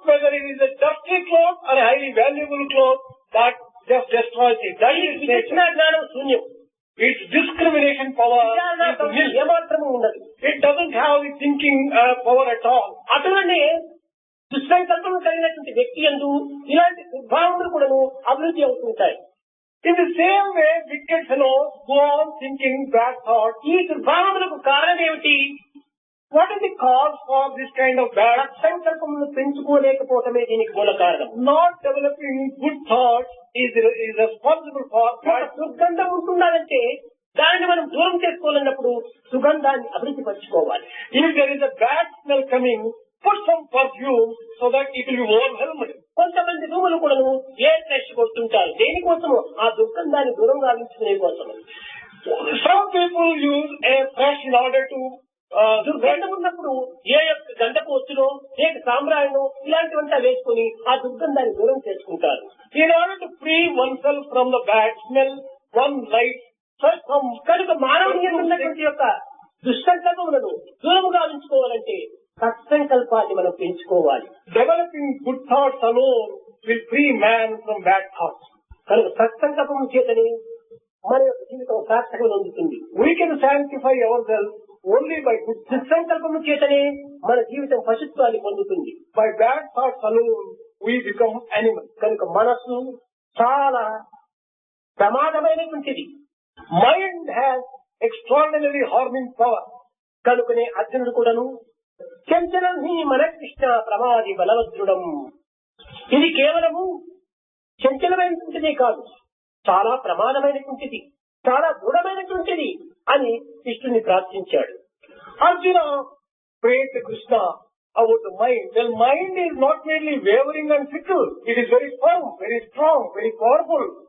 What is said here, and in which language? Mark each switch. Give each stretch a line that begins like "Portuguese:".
English: Whether it is a dusty cloth or a highly valuable cloth, that just destroys it. That is
Telugu: విచక్షణ
English: nature.
Telugu: జ్ఞానం శూన్యం.
English: Its discrimination power
Telugu: విచారణ
English: is nil.
Telugu: ఏమాత్రము ఉండదు.
English: It doesn't have the thinking power at all.
Telugu: అటువనే దుస్సంకల్పం కలిగినటువంటి వ్యక్తి యందు ఇలాంటి దుర్భావములు కూడాను అభివృద్ధి అవుతుంటాయి.
English: In the same way, wicked fellows go on thinking bad thoughts.
Telugu: ఈ దుర్భావములకు కారణం ఏమిటి?
English: What is the cause for this kind of bad?
Telugu: సత్సంకల్పమును పెంచుకోలేకపోవటమే దీనికి మూల కారణం.
English: Not developing good thoughts is responsible for
Telugu: ఒక
English: bad.
Telugu: దుర్గంధం ఉంటున్నదంటే దానిని మనం దూరం చేసుకోవాలన్నప్పుడు సుగంధాన్ని అభివృద్ధి పరచుకోవాలి.
English: If there is a bad smell coming, put some perfume so that it will be overwhelmed.
Telugu: కొంతమంది రూములు కూడాను ఎయిర్ ఫ్రెష్ కొడుతుంటారు. దేనికోసము? ఆ దుర్గంధాన్ని దూరం గావించుకునే కోసము.
English: Some people use air fresh in order to
Telugu: దుర్గంధం ఉన్నప్పుడు ఏ యొక్క గంధపు ఒత్తులో లేక సాంబ్రాణిలో ఇలాంటివంతా వేసుకుని ఆ దుర్గంధాన్ని దూరం చేసుకుంటారు.
English: in order to free oneself from the bad smell, one lights some.
Telugu: కనుక మానవుని ఉన్నటువంటి యొక్క దుస్సంకల్పములను దూరము గావించుకోవాలంటే సత్సంకల్పాన్ని మనం పెంచుకోవాలి.
English: Developing good thoughts alone will free man from bad thoughts.
Telugu: కనుక సత్సంకల్పం చేతనే మన యొక్క జీవితం సార్థకం పొందుతుంది.
English: We can sanctify ourselves only by good thoughts.
Telugu: దుస్సంకల్పము చేతనే మన జీవితం పశుత్వాన్ని పొందుతుంది.
English: By bad thoughts alone, we become animals.
Telugu: కనుక మనస్సు చాలా ప్రమాదమైనటువంటిది.
English: Mind has extraordinary harming power.
Telugu: కనుకనే అర్జునుడు కూడాను
Sanskrit: చంచలం హి మన కృష్ణ ప్రమాది బలవద్రుడం.
Telugu: ఇది కేవలము చంచలమైనటువంటిదే కాదు, చాలా ప్రమాదమైనటువంటిది, చాలా దృఢమైనటువంటిది అని కృష్ణుని ప్రార్థించాడు.
English: Arjuna prayed to Krishna about the mind. Well, mind is not merely wavering and fickle. It is very firm, very strong, very powerful.